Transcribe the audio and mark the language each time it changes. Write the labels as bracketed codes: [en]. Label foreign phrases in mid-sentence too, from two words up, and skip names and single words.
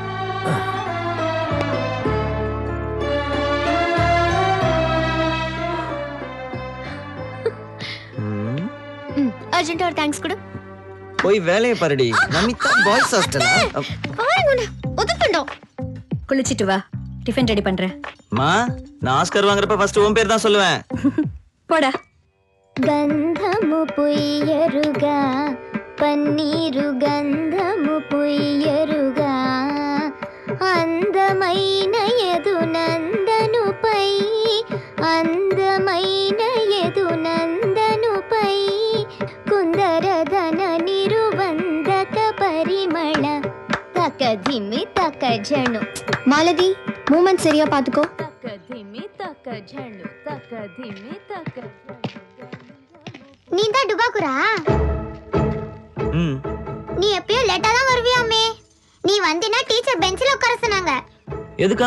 [ta] அர்ஜென்ட்டா ஒரு தேங்க்ஸ் கொடு. போய் வேலையை பாருடி. நமிதா பாய்ஸ் ஹாஸ்டலா? பாருங்க ஒதுக்கண்டோம். குளிச்சிட்டு வா, டிஃபன் ரெடி பண்றேன். மா, நான் ஆஸ்கர் வாங்குறப்ப ஃபர்ஸ்ட் உன் பேர் தான் சொல்லுவேன். போடா. [te] గంధము పుయ్యరుగా పన్నీరు గంధము పుయ్యరుగా అందమైన యదునందనుపై అందమైన యదునందనుపై కుందరదన నిరువందక పరిమళ తకధిమి తకజను. [ta] మాలதி மூமெண்ட் சரியா பாத்துக்கோ. தகதிமி தகஜனு தகதிமி தகஜனு. நீ தான் டுபாக்குரா? நீ எப்பயும் லேட்டா தான் வருவியாமே. நீ வந்தினா டீச்சர் பெஞ்சில உட்கார சொன்னாங்க. எதுக்கா?